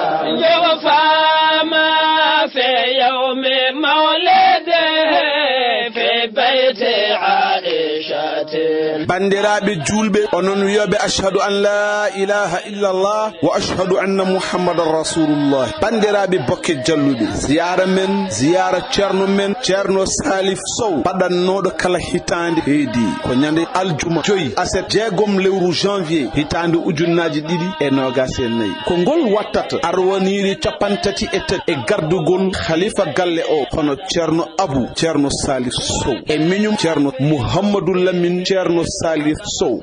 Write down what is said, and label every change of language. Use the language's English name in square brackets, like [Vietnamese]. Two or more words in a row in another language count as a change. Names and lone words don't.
[Arabic] فما في يوم مولده في بيت عائشة [Fula] bandiraɓe julɓe onon wiyoɓe [Arabic] أشهد أن لا إله إلا الله وأشهد أن محمدا رسول الله [Fula] bandiraɓe bokke jalluɓe ziyara ceerno men ceerno salif sow paɗannoɗo kala hitande heedi ko ñande aljuma 5 aset jeegom lewru janvier hitande ujunnaji 2024 ko ngol wattata arwaniri capantati e tati e gardugol khalifa galle o hono ceerno abou ceerno salif sow e miñum ceerno mouhammadou lamine ceerno salif sow